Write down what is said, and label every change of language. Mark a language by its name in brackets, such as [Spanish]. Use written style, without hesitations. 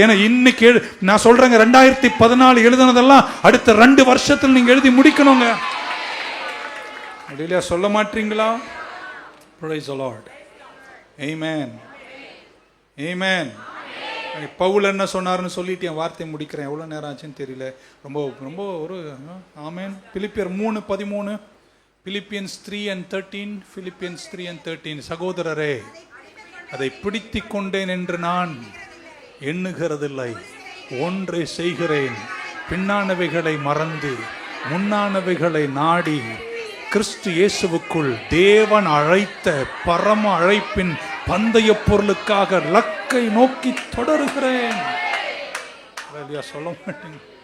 [Tamil] ஏன்னா இன்னைக்கு நான் சொல்றேங்க, 2014 எழுதுனதெல்லாம் அடுத்த 2 வருஷத்துல நீங்க எழுதி முடிக்கணுங்க. இல்லையா? சொல்ல மாட்டீங்களா? [English] Praise the Lord. Amen. Amen. [Tamil] Pavul என்ன சொன்னார்னு சொல்லிட்டு என் வார்த்தையை முடிக்கிறேன். எவ்வளவு நேரம் ஆச்சுன்னு தெரியல. ரொம்ப ரொம்ப ஒரு ஆமென். பிலிப்பியர் 3:13, Philippians 3:13, Philippians 3:13. சகோதரரே, அதை பிடித்து கொண்டேன் என்று நான் எண்ணுகிறதில்லை, ஒன்றை செய்கிறேன், பின்னானவைகளை மறந்து முன்னானவைகளை நாடி கிறிஸ்து இயேசுவுக்குள் தேவன் அழைத்த பரம அழைப்பின் பந்தய பொருளுக்காக லக்கை நோக்கி தொடருகிறேன். சொல்ல மாட்டேங்க.